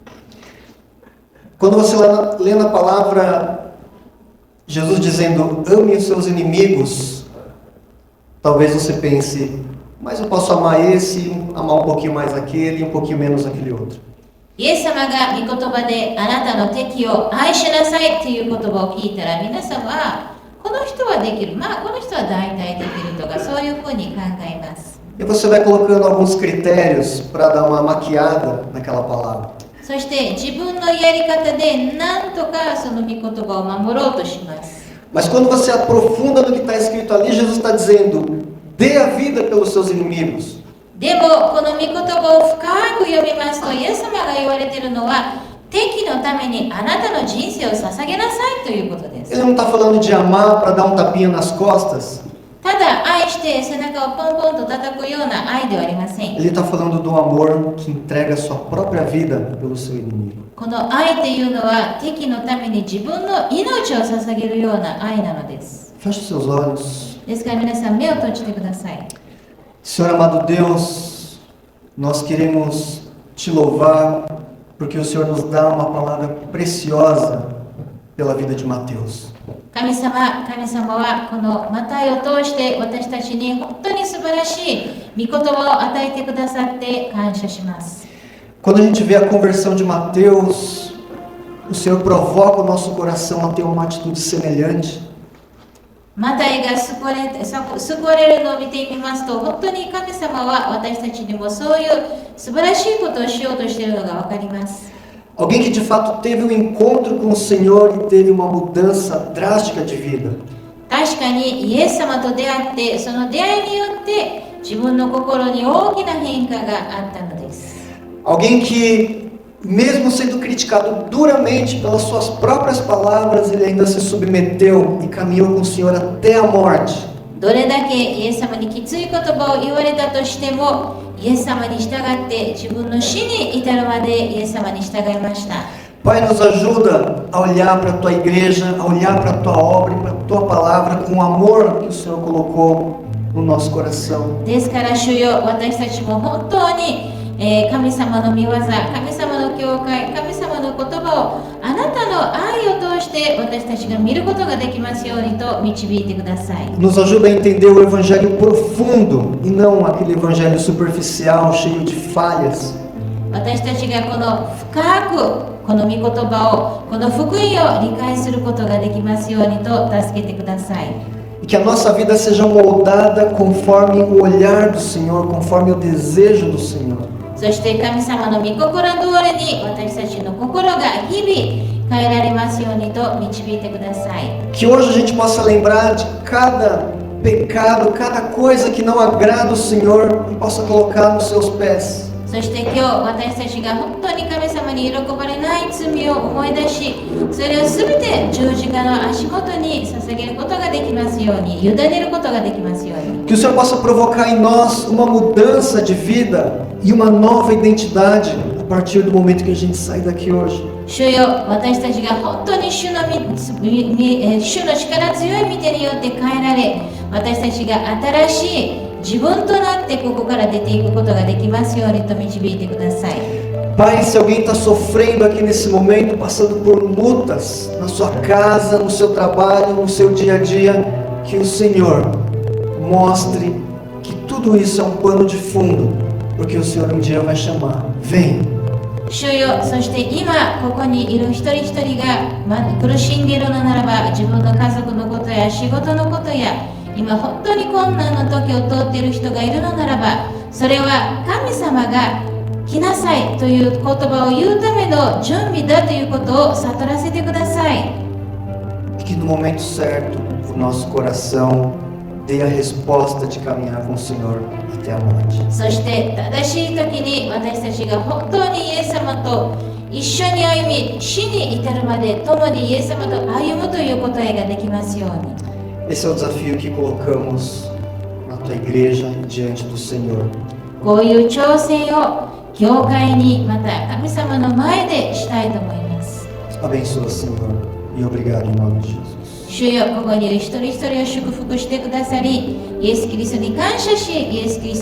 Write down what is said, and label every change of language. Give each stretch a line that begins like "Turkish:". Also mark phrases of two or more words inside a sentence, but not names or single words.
Portuguese: Quando você lê na palavra Jesus dizendo ame os seus inimigos, talvez você pense, mas eu posso amar esse, amar um pouquinho mais aquele e um pouquinho menos aquele outro.
Japanese: イエス様が御言葉であなたの敵を愛しなさいという言葉を聞いたら皆様はこの人はできる、まあこの人は大体できるとかそういうふうに考えます。
Portuguese: E você vai colocando alguns critérios para dar uma maquiada naquela palavra.
Japanese: そして自分のやり方で何とかその御言葉を守ろうとします。
Portuguese: Mas quando você aprofunda no que está escrito ali, Jesus está dizendo, dê a vida pelos seus inimigos.
Japanese: でもこの御言葉を深く読みますとイエス様が言われているのは敵のためにあなたの人生を捧げなさいということです。
Portuguese: Ele não está falando de amar para dar um tapinha nas costas.
Japanese: ただ愛して背中をポンポンと叩くような愛ではありません。
Portuguese: Ele está falando do amor que entrega a sua própria vida pelo seu inimigo.
Japanese: この愛というのは敵のために自分の命を捧げるような愛なのです。
Portuguese: Feche os seus olhos.
Japanese: ですから皆さん目を閉じてください。
Portuguese: Senhor amado Deus, nós queremos te louvar porque o Senhor nos dá uma palavra preciosa pela vida de Mateus.
Japanese: 神様はこのマタイを通して私たちに本当に素晴らしい御言葉を与えてくださって感謝します。
Portuguese: Quando a gente vê a conversão de Mateus, o Senhor provoca o nosso coração a ter uma atitude semelhante.
Japanese: マタイが救われるのを見てみますと本当に神様は私たちにもそういう素晴らしいことをしようとしているのが分かります。
Portuguese: Alguém que de fato teve um encontro com o Senhor e teve uma mudança drástica de vida.
Japanese: 確かにイエス様と出会ってその出会いによって自分の心に大きな変化があったのです。
Portuguese: Alguém que mesmo sendo criticado duramente pelas suas próprias palavras, ele ainda se submeteu e caminhou com o Senhor até a morte.
Japanese: どれだけイエス様にきつい言葉を言われたとしてもイエス様に従って自分の死に至るまでイエス様に従いました。
Portuguese: Pai, nos ajuda a olhar para a Tua igreja, a olhar para a Tua obra e para a Tua palavra com o amor que o Senhor colocou no nosso coração.
Japanese: ですから主よ私たちも本当に神様の御業、神様の教会、神様の言葉をあなたの愛を通して私たちが見ることができますようにと導いてください。
Portuguese: Nos ajuda a entender o evangelho profundo e não aquele evangelho superficial, cheio de falhas.
Japanese: 私たちがこの深くこの御言葉をこの福音を理解することができますようにと助けてください。
Portuguese: E que a nossa vida seja moldada conforme o olhar do Senhor, conforme o desejo do Senhor.
Japanese: そして神様の御心通りに私たちの心が日々変えられますようにと導いてください。
Portuguese: Que hoje a gente possa lembrar de cada pecado, cada coisa que não agrada o Senhor e possa colocar nos seus pés.
Japanese: そして今日私たちが本当に神様に喜ばれない罪を思い出し、それを全て十字架の足元に捧げることができますように、委ねることができますように。
Portuguese: Que o Senhor possa provocar em nós uma mudança de vida e uma nova identidade a partir do momento que a gente sai daqui hoje.
Japanese: 主よ、私たちが本当に主の力強い御手によって変えられ、私たちが新しい自分となってここから出ていくことができますようにと導いてください。
Portuguese: Pai, se alguém está sofrendo aqui nesse momento, passando por lutas na sua casa, no seu trabalho, no seu dia a dia, que o Senhor mostre que tudo isso é um pano de fundo, porque o Senhor um dia vai chamar, vem.
Japanese: 主よ、そして今ここにいる一人一人が、苦しんでいるのならば、自分の家族のことや仕事のことや、今本当に困難の時を通っている人がいるのならば、それは神様が来なさいという言葉を言うための準備だということを悟らせてください。
Portuguese: Que no momento certo o nosso coração dê a resposta de caminhar com o Senhor até a morte.
Japanese: そして正しい時に私たちが本当にイエス様と一緒に歩み、死に至るまで共にイエス様と歩むという答えができますように。
Portuguese: Esse é o desafio que colocamos na tua igreja diante do Senhor.
Japanese: こういう挑戦を教会にまた神様の前でしたいと思います。
Portuguese: Abençoa, Senhor, e obrigado em nome de Jesus.
Japanese: 主よ、ここにいる一人一人を祝福してくださり、イエス・キリストに感謝し、イエス・キリストの皆によってお祈りします。